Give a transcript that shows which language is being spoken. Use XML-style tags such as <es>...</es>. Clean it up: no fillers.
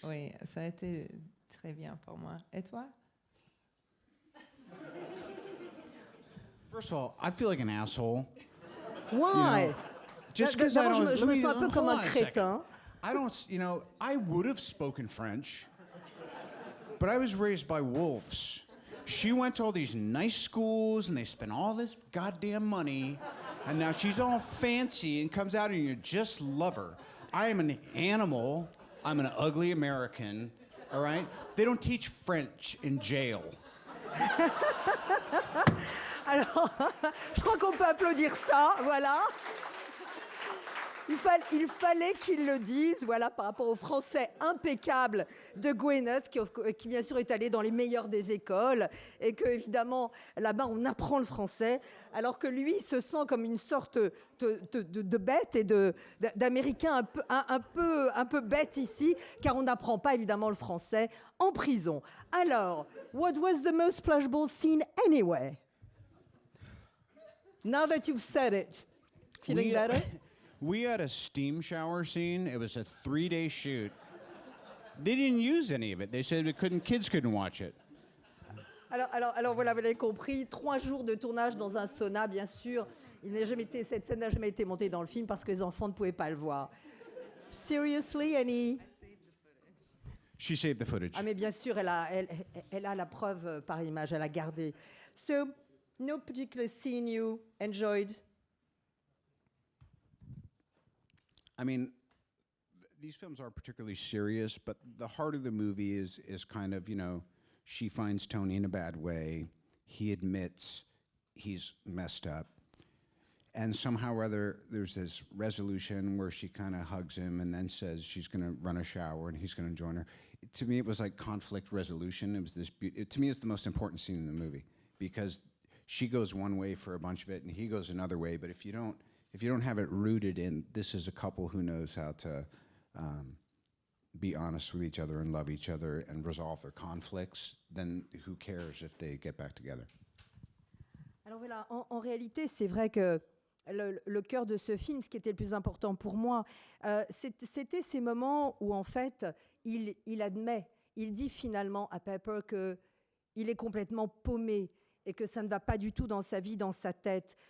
<fr>Oui, ça a été très bien pour moi. Et toi?</fr> <en>First of all, I feel like an asshole. Why? Just because I don't.</en> <fr>Je me sens un peu comme un crétin.</fr> <en>I don't. I would have spoken French, but I was raised by wolves. She went to all these nice schools, and they spent all this goddamn money, and now she's all fancy and comes out, and you just love her. I am an animal. I'm an ugly American. All right. They don't teach French in jail.</en> <fr>Alors, je crois qu'on peut applaudir ça, voilà. Il fallait qu'ils le disent, voilà, par rapport au français impeccable de Gwyneth, qui bien sûr est allé dans les meilleures des écoles, et que évidemment là-bas on apprend le français, alors que lui se sent comme une sorte de bête et d'Américain un peu bête ici, car on n'apprend pas évidemment le français en prison.</fr> <en>Alors, what was the most pleasurable scene anyway? Now that you've said it, feeling better? We had a steam shower scene. It was a 3-day shoot. They didn't use any of it. They said kids couldn't watch it.</en> <fr>Alors voilà, vous l'avez compris, 3 jours de tournage dans un sauna, bien sûr. Cette scène n'a jamais été montée dans le film parce que les enfants ne pouvaient pas le voir.</fr> <en>Seriously, Annie? She saved the footage.</en> <fr>Ah mais bien sûr, elle a la preuve par image, elle a gardé.</fr> <en>So, no particular scene you enjoyed? I mean, these films aren't particularly serious, but the heart of the movie is kind of, She finds Tony in a bad way. He admits he's messed up. And somehow or other, there's this resolution where she kind of hugs him and then says she's going to run a shower and he's going to join her. To me, it was like conflict resolution. It was this. To me, it's the most important scene in the movie because she goes one way for a bunch of it and he goes another way. But if you don't have it rooted in this is a couple who knows how to be honest with each other and love each other and resolve their conflicts, then who cares if they get back together?</en> <fr>Alors voilà, en réalité, c'est vrai que le cœur de ce film, ce qui était le plus important pour moi, c'était ces moments où en fait, il admet, il dit finalement à Pepper qu'il est complètement paumé et que ça ne va pas du tout dans sa vie, dans sa tête.</fr>